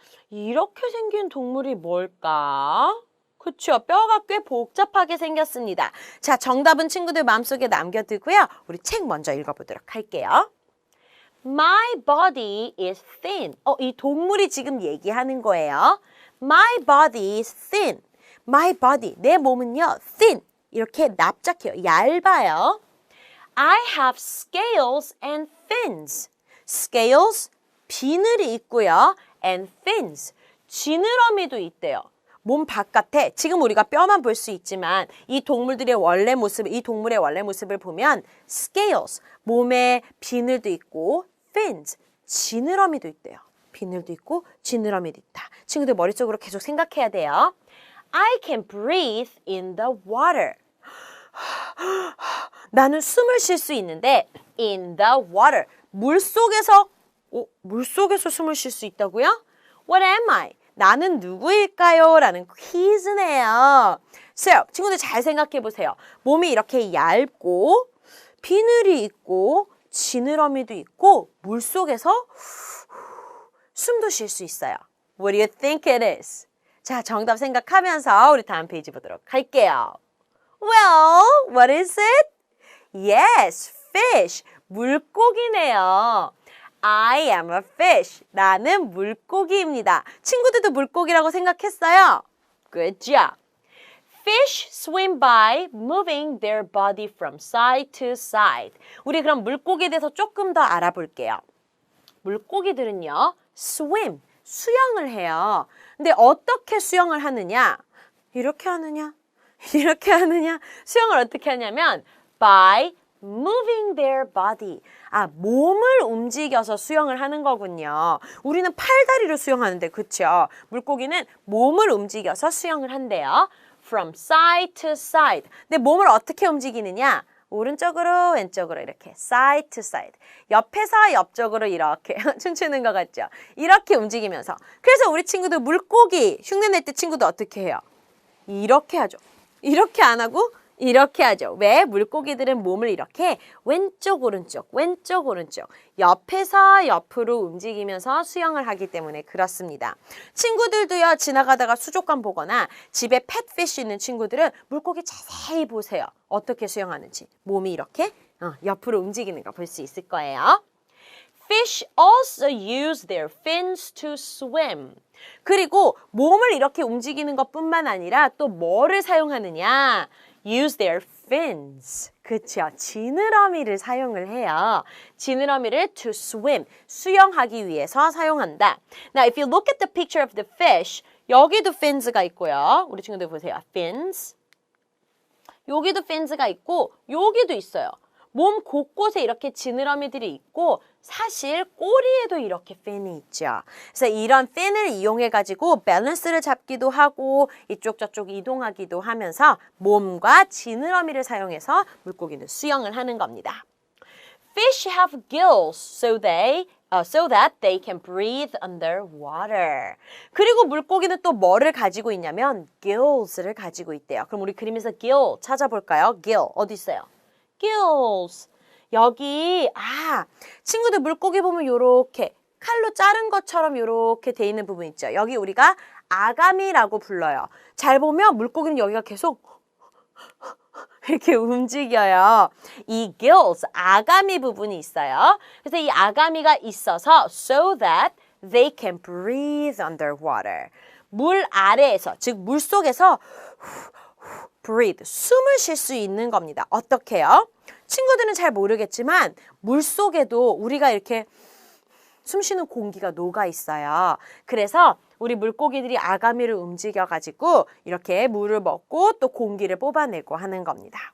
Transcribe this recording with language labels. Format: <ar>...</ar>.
<ko>이렇게 생긴 동물이 뭘까? 그쵸. 뼈가 꽤 복잡하게 생겼습니다. 자, 정답은 친구들 마음속에 남겨두고요. 우리 책 먼저 읽어보도록 할게요.</ko> <en>My body is thin.</en> <ko>이 동물이 지금 얘기하는 거예요.</ko> <en>My body is thin. My body,</en> <ko>내 몸은요,</ko> <en>thin.</en> <ko>이렇게 납작해요. 얇아요.</ko> <en>I have scales and fins. Scales,</en> <ko>비늘이 있고요.</ko> <en>And fins,</en> <ko>지느러미도 있대요. 몸 바깥에 지금 우리가 뼈만 볼 수 있지만 이 동물들의 원래 모습, 이 동물의 원래 모습을 보면 scales, 몸에 비늘도 있고 fins, 지느러미도 있대요. 비늘도 있고 지느러미도 있다. 친구들 머릿속으로 계속 생각해야 돼요.</ko> <en>I can breathe in the water.</en> <ko>나는 숨을 쉴 수 있는데</ko> <en>in the water,</en> <ko>물속에서 숨을 쉴 수 있다고요?</ko> <en>What am I?</en> <ko>나는 누구일까요? 라는 퀴즈네요. So, 친구들 잘 생각해 보세요. 몸이 이렇게 얇고 비늘이 있고 지느러미도 있고 물속에서 숨도 쉴 수 있어요.</ko> <en>What do you think it is?</en> <ko>자, 정답 생각하면서 우리 다음 페이지 보도록 할게요.</ko> <en>Well, what is it? Yes, fish.</en> <ko>물고기네요.</ko> <en>I am a fish.</en> <ko>나는 물고기입니다. 친구들도 물고기라고 생각했어요?</ko> <en>Good job. Fish swim by moving their body from side to side.</en> <ko>우리 그럼 물고기에 대해서 조금 더 알아볼게요. 물고기들은요, swim, 수영을 해요. 근데 어떻게 수영을 하느냐? 이렇게 하느냐? 이렇게 하느냐? 수영을 어떻게 하냐면</ko> <en>by moving their body.</en> <ko>몸을 움직여서 수영을 하는 거군요. 우리는 팔다리로 수영하는데, 그쵸? 물고기는 몸을 움직여서 수영을 한대요.</ko> <en>From side to side.</en> <ko>근데 몸을 어떻게 움직이느냐? 오른쪽으로 왼쪽으로 이렇게</ko> <en>side to side.</en> <ko>옆에서 옆쪽으로 이렇게 춤추는 것 같죠? 이렇게 움직이면서. 그래서 우리 친구들 물고기 흉내 낼 때 친구들 어떻게 해요? 이렇게 하죠. 이렇게 안 하고 이렇게 하죠. 왜? 물고기들은 몸을 이렇게 왼쪽 오른쪽 왼쪽 오른쪽 옆에서 옆으로 움직이면서 수영을 하기 때문에 그렇습니다. 친구들도요, 지나가다가 수족관 보거나 집에 펫피쉬 있는 친구들은 물고기 자세히 보세요. 어떻게 수영하는지. 몸이 이렇게 옆으로 움직이는 거 볼 수 있을 거예요.</ko> <en>Fish also use their fins to swim.</en> <ko>그리고 몸을 이렇게 움직이는 것뿐만 아니라 또 뭐를 사용하느냐?</ko> <en>Use their fins.</en> <ko>그쵸? 지느러미를 사용을 해요. 지느러미를</ko> <en>to swim,</en> <ko>수영하기 위해서 사용한다.</ko> <en>Now, if you look at the picture of the fish,</en> <ko>여기도 fins가 있고요. 우리 친구들 보세요. fins. 여기도 fins가 있고 여기도 있어요. 몸 곳곳에 이렇게 지느러미들이 있고 사실 꼬리에도 이렇게 fin이 있죠. 그래서 이런 fin을 이용해가지고 밸런스를 잡기도 하고 이쪽 저쪽 이동하기도 하면서 몸과 지느러미를 사용해서 물고기는 수영을 하는 겁니다.</ko> <en>Fish have gills so that they can breathe underwater.</en> <ko>그리고 물고기는 또 뭐를 가지고 있냐면 gills를 가지고 있대요. 그럼 우리 그림에서 gill 찾아볼까요? gill 어디 있어요? gills. 여기 친구들 물고기 보면 요렇게 칼로 자른 것처럼 요렇게 돼 있는 부분 있죠. 여기 우리가 아가미라고 불러요. 잘 보면 물고기는 여기가 계속 이렇게 움직여요. 이 gills, 아가미 부분이 있어요. 그래서 이 아가미가 있어서</ko> <en>so that they can breathe underwater.</en> <ko>물 아래에서, 즉 물속에서 breathe, 숨을 쉴 수 있는 겁니다. 어떻게요? 친구들은 잘 모르겠지만 물속에도 우리가 이렇게 숨 쉬는 공기가 녹아 있어요. 그래서 우리 물고기들이 아가미를 움직여가지고 이렇게 물을 먹고 또 공기를 뽑아내고 하는 겁니다.</ko>